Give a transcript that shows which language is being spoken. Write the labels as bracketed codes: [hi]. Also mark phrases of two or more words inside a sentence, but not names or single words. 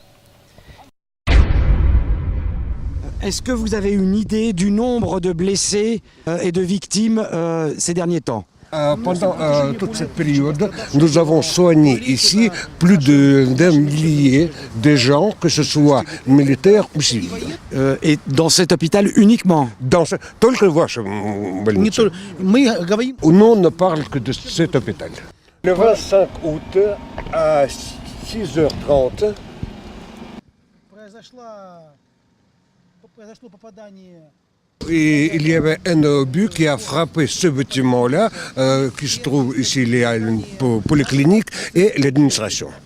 [fr] Est-ce que vous avez une idée du nombre de blessés et de victimes ces derniers temps? Pendant toute cette période, nous avons soigné ici plus d'un millier de gens, que ce soit militaires ou civils. Et dans cet hôpital uniquement? [ru] Только в вашем больнице. [fr] Nous, on ne parle que de cet hôpital. Le 25 août à 6h30, et il y avait un obus qui a frappé ce bâtiment-là, qui se trouve ici, il y a une polyclinique et l'administration.